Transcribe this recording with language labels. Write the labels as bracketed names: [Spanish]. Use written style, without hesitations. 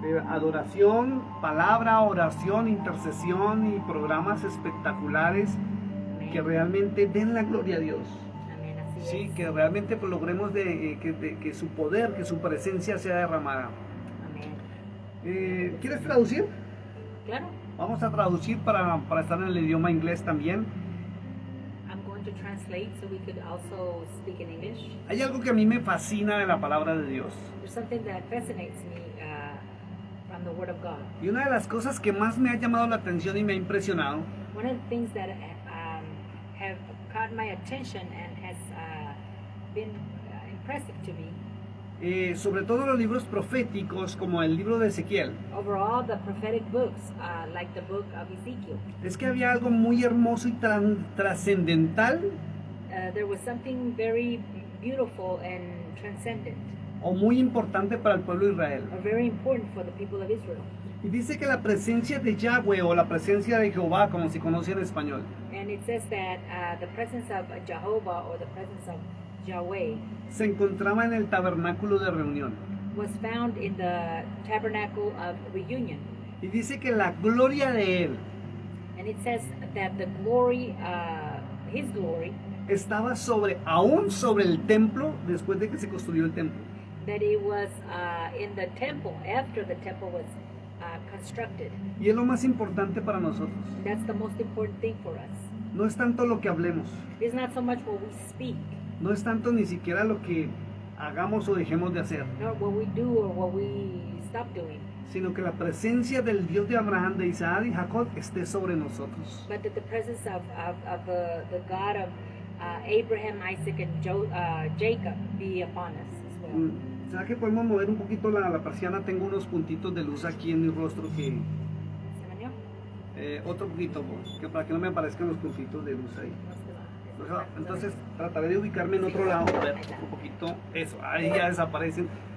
[Spanish] Adoración, palabra, oración, intercesión y programas espectaculares que realmente den la gloria a Dios. Sí, que realmente pues, logremos que su poder, que su presencia sea derramada. ¿Quieres traducir? Claro. Vamos a traducir para estar en el idioma inglés también. [English] I'm going to translate so we could also speak in English. [Spanish] Hay algo que a mí me fascina de la palabra de Dios. [English] There's something that fascinates me from the Word of God. [Spanish] Y una de las cosas que más me ha llamado la atención y me ha impresionado [English] One of the things that have caught my attention and has been impressive to me, [Spanish] sobre todo los libros proféticos como el libro de Ezequiel, [English] overall the prophetic books, like the book of Ezekiel, [Spanish] es que había algo muy hermoso y trascendental [English] there was something very beautiful and transcendent, [Spanish] o muy importante para el pueblo de Israel. [English] or very important for the people of Israel. [Spanish] Y dice que la presencia de Yahweh o la presencia de Jehová, como se conoce en español, [English] And it says that the presence of Jehovah, or the presence of Yahweh, [Spanish] se encontraba en el tabernáculo de reunión. [English] was found in the tabernacle of reunion. [Spanish] Y dice que la gloria de él [English] And it says that the glory, his glory, [Spanish] estaba aún sobre el templo después de que se construyó el templo. [English] that it was in the temple after the temple was constructed. [Spanish] Y es lo más importante para nosotros. [English] That's the most important thing for us. [Spanish] No es tanto lo que hablemos, [English] It's not so much what we speak, [Spanish] no es tanto ni siquiera lo que hagamos o dejemos de hacer, [English] nor what we do or what we stop doing, [Spanish] sino que la presencia del Dios de Abraham, de Isaac y Jacob esté sobre nosotros. [English] but that the presence of the God of Abraham, Isaac, and Jacob be upon us as well. [Spanish] ¿Será que podemos mover un poquito la persiana? Tengo unos puntitos de luz aquí en mi rostro que... ¿Se bañó? otro poquito, que para que no me aparezcan los puntitos de luz ahí. No se va. Entonces trataré de ubicarme en otro lado, a ver, un poquito, eso, ahí ya desaparecen.